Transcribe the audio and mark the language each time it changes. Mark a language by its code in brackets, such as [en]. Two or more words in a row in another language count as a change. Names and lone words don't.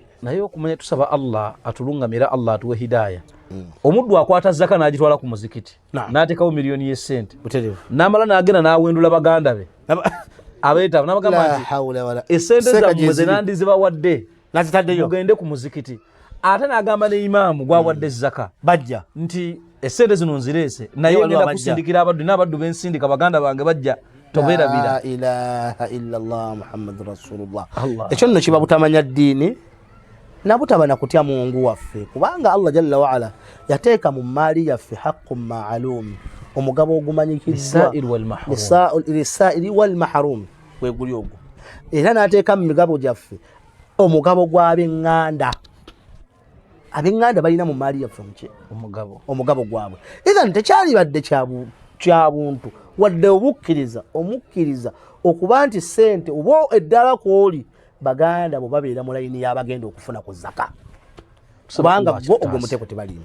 [lg] naye okumanya tusaba Allah atulungamira Allah atuwe hidaya omuddu akwata zaka n'agitwala ku muzikiti n'ateekawo miliyoni y'essente n'amala n'agenda n'awendula baganda be abeetaba n'abagamba nti essente zammwe ze nandizibawadde mugende ku muzikiti ate n'agamba ne imaamu gwawadde zaka bajja nti essente zino nzireese naye ngenda kusindikira abaddu n'abaddu bensindika baganda bange bajja tobeerabira [ar] إله إلا الله محمد رسول الله [lg] ekyo nno kiba butamanya ddiini nabutaba nakutya mungu waffe kubanga Allah [ar] جل وعلا [lg] yateeka mu maali yaffe [ar] حق معلوم [lg] omugabo ogumanyikiddwa [ar] للسائل والمحروم [lg] gweguli ogwo era n'ateeka mu migabo gyaffe omugabo gw'ab'eŋŋanda ab'eŋŋanda balina mu maali yaffe omugabo gwabwe ethan tekyalibadde kya buntu wadde omukkiriza okuba nti ssente oba eddala kwoli baganda bwe babeera mu layini y'abagenda okufuna ku zaka kubanga bo ogwo muteeko tebalimu